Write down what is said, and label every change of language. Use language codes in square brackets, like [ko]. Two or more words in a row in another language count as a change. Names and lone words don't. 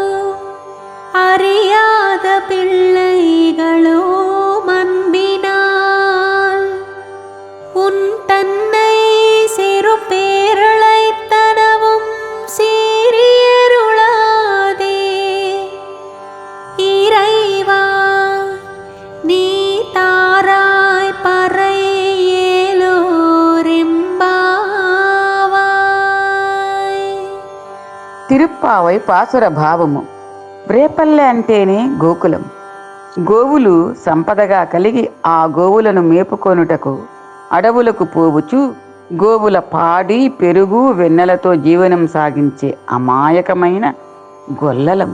[ta] அறியாத பிள்ளைகளோ அன்பினால் உன் தன்னை சிறு பேரழைத்தனவும் சீரியருளாதே இறைவா நீ தாராய் பறை ஏலோரெంబావాయ్. [te] తిరుప్పావై పాసుర భావము. రేపల్లె అంటేనే గోకులం. గోవులు సంపదగా కలిగి ఆ గోవులను మేపుకొనుటకు అడవులకు పోవుచు గోవుల పాడి పెరుగు వెన్నెలతో జీవనం సాగించే అమాయకమైన గొల్లలము.